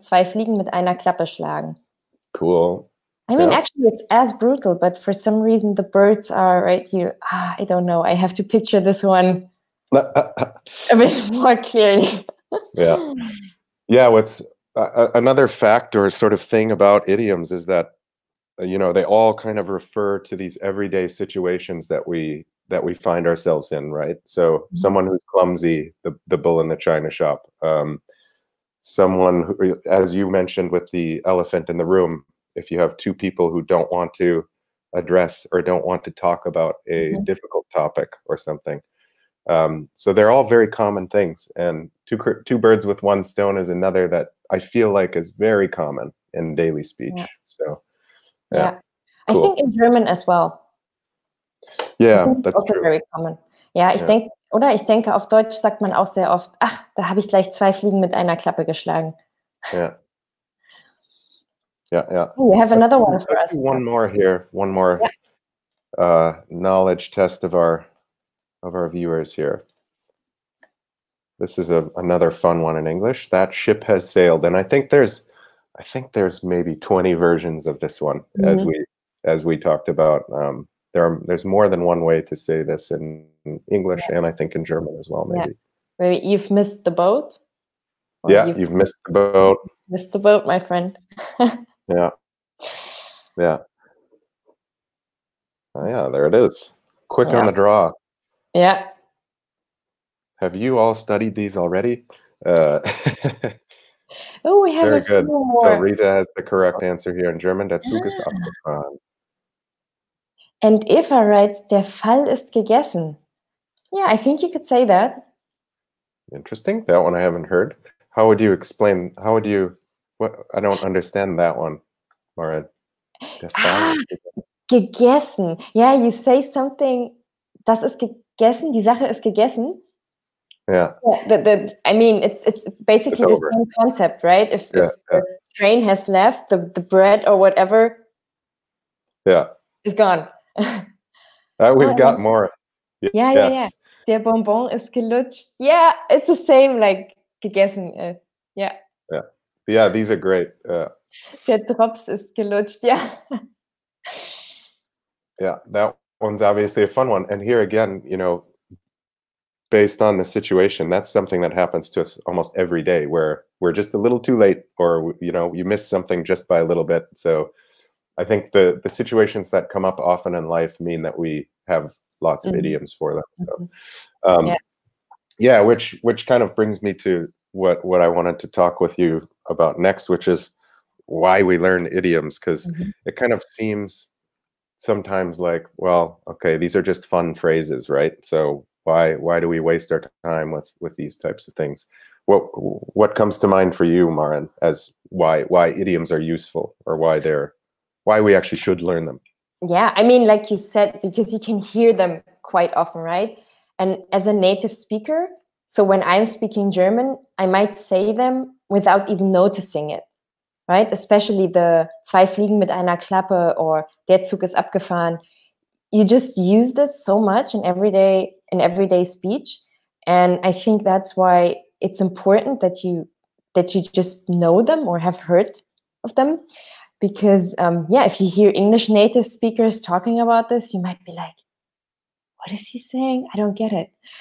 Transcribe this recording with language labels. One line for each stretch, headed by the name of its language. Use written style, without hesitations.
German: Zwei Fliegen mit einer Klappe schlagen.
English: Cool. I mean, actually, it's as brutal, but for some reason the birds are right. I don't know. I have to picture this one a bit more clearly. Yeah. What's another fact or sort of thing about idioms is that they all kind of refer to these everyday situations that we find ourselves in, right? So someone who's clumsy, the bull in the china shop. Someone who, as you mentioned with the elephant in the room, if you have two people who don't want to address or don't want to talk about a difficult topic or something. So they're all very common things, and two birds with one stone is another that I feel like is very common in daily speech. So cool. I think in German as well. Yeah, that's also true. Very common.
German: Ja, ich denke, auf Deutsch sagt man auch sehr oft, ach, da habe ich gleich zwei Fliegen mit einer Klappe geschlagen.
English: Yeah. We have another one for us. One more here. One more knowledge test of our viewers here. This is another fun one in English. That ship has sailed, and I think there's maybe 20 versions of this one, as we talked about. There's more than one way to say this in English, and I think in German as well, maybe. Maybe you've missed the boat. Or Yeah, you've missed the boat. missed the boat, my friend. Yeah. Yeah. Oh, yeah, there it is. Quick on the draw. Yeah. Have you all studied these already? Uh, Oh, we have Very a few good. So more. Rita has the correct answer here in German.
German: Der Zug ist abgefahren.
English: And Eva writes,
German: der Fall ist gegessen.
English: Yeah, I think you could say that. Interesting. That one I haven't heard. How would you explain? How would you? What? I don't understand that one, Maren.
German: Der Fall ist Gegessen.
English: Yeah, you say something,
German: das ist gegessen, die Sache ist gegessen.
English: Yeah. Yeah, I mean, it's basically the same concept, right? If the train has left, the bread or whatever is gone. We've got more. Yeah.
German: Der Bonbon ist gelutscht.
English: Yeah, it's the same, like gegessen. Yeah, these are great.
German: Der Drops ist gelutscht.
English: Yeah. Yeah, that one's obviously a fun one. And here again, based on the situation, that's something that happens to us almost every day, where we're just a little too late, or you miss something just by a little bit. So I think the situations that come up often in life mean that we have lots of idioms for them. So which kind of brings me to what I wanted to talk with you about next, which is why we learn idioms, because it kind of seems sometimes like, well, okay, these are just fun phrases, right? So why do we waste our time with these types of things? What comes to mind for you, Maren, as why idioms are useful, or why we actually should learn them? Yeah, I mean, like you said, because you can hear them quite often, right? And as a native speaker, so when I'm speaking German, I might say them without even noticing it, right? Especially the
German: zwei Fliegen mit einer Klappe
English: or
German: der Zug ist abgefahren.
English: You just use this so much in everyday speech, and I think that's why it's important that you just know them or have heard of them, because if you hear English native speakers talking about this, you might be like, what is he saying? I don't get it.